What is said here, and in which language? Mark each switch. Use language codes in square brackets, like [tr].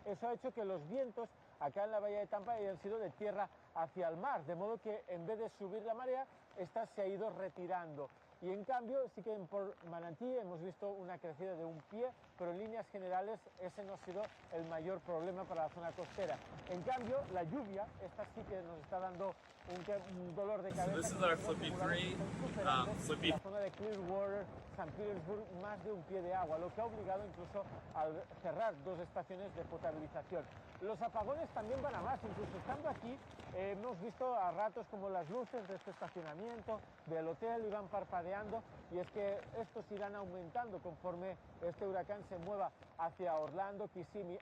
[es] Eso ha hecho que los vientos acá en la bahía de Tampa hayan sido de tierra hacia el mar, de modo que en vez de subir la marea, esta se ha ido retirando. Y en cambio, sí que por Manatí hemos visto una crecida de un pie, pero en líneas generales ese no ha sido el mayor problema para la zona costera. En cambio, la lluvia, esta sí que nos está dando un dolor de cabeza. [en] So this is our Flippy 3, Flippy. [es] La zona de Clearwater, San Petersburg, más de un pie de agua, lo que ha obligado incluso a cerrar 2 estaciones de potabilización. Los apagones también van a más, incluso estando aquí hemos visto a ratos como las luces de este estacionamiento, del hotel, iban parpadeando, y es que estos irán aumentando conforme este huracán se mueva hacia Orlando, Kissimmee.